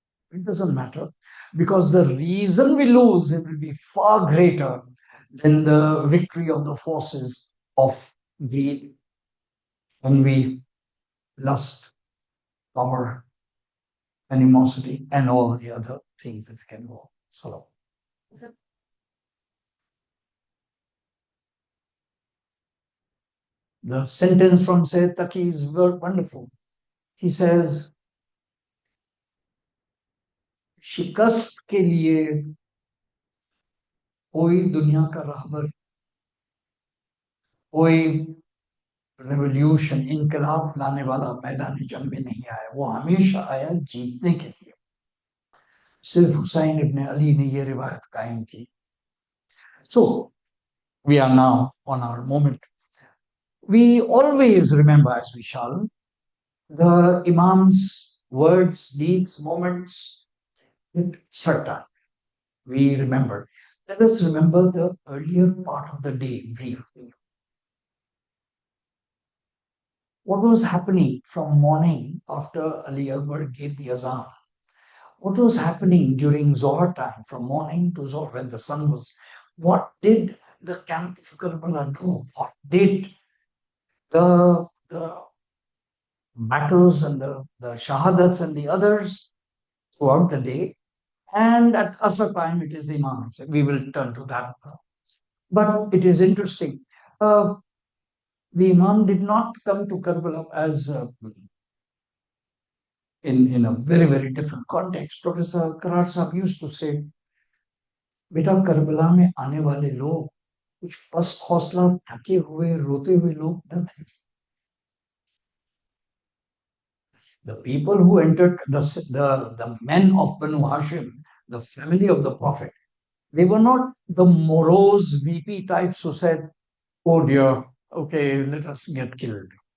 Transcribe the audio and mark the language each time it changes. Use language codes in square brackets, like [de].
[en] It doesn't matter because the reason we lose it will be far greater than the victory of the forces of greed, envy, lust, power, animosity, and all the other things that can go. So, the sentence from Sayyid Taqi is wonderful. He says, [hi] शिकस्त के लिए कोई दुनिया का रहबर कोई revolution इनकलाब लाने वाला मैदानी जंग में नहीं आया वो हमेशा आया जीतने के लिए सिर्फ हुसैन इब्न अली ने ये रिवायत कायम की [en] So we are now on our moment. We always remember, as we shall, the Imam's words, deeds, moments with certain. We remember. Let us remember the earlier part of the day briefly. What was happening from morning after Ali Akbar gave the azan? What was happening during Zohar time, from morning to Zohar when the sun was? What did the camp of Karbala do? What did the battles and the shahadats and the others throughout the day? And at Asr time, it is the Imam. We will turn to that. But it is interesting. The Imam did not come to Karbala as in a very, very different context. Professor Karar Sahab used to say, [hi] बेटा Karbala में आने वाले लोग कुछ पस्त हौसला थके हुए रोते हुए लोग न थे. [en] The people who entered the men of Banu Hashim, the family of the Prophet, they were not the morose VP types who said, oh dear, okay, let us get killed.